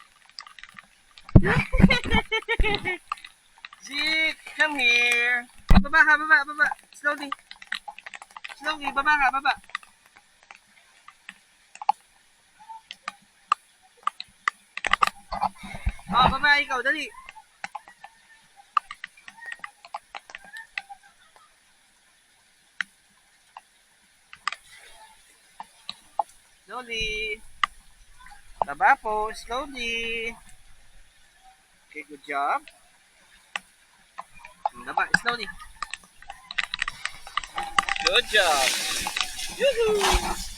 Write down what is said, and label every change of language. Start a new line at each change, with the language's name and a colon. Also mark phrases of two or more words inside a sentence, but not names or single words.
English: Zeke, come here.
Filipino: Baba ka, baba. Slowly. Baba ka, baba.
Cebuano: Oh, baba ikaw, dali.
English: Slowly.
Filipino: Baba po,
English: slowly. Okay, good job. Baba, slowly. Good job. Yoo-hoo!